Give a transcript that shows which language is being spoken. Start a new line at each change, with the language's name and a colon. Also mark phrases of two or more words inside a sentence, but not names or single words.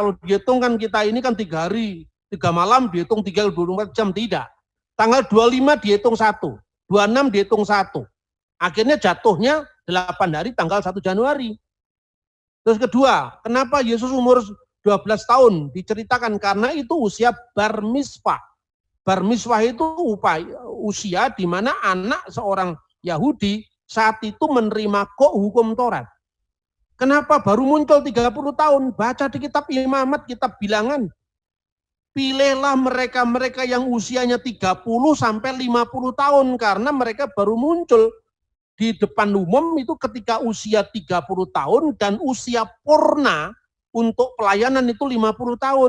Indonesian: Kalau dihitung kan kita ini kan 3 hari, 3 malam dihitung 24 jam. Tidak. Tanggal 25 dihitung 1, 26 dihitung 1. Akhirnya jatuhnya 8 hari tanggal 1 Januari. Terus kedua, kenapa Yesus umur 12 tahun? Diceritakan karena itu usia bar mitzvah. Bar mitzvah itu usia di mana anak seorang Yahudi saat itu menerima hukum Taurat. Kenapa baru muncul 30 tahun? Baca di kitab Imamat, kitab bilangan. Pilihlah mereka-mereka yang usianya 30 sampai 50 tahun karena mereka baru muncul di depan umum itu ketika usia 30 tahun dan usia purna untuk pelayanan itu 50 tahun.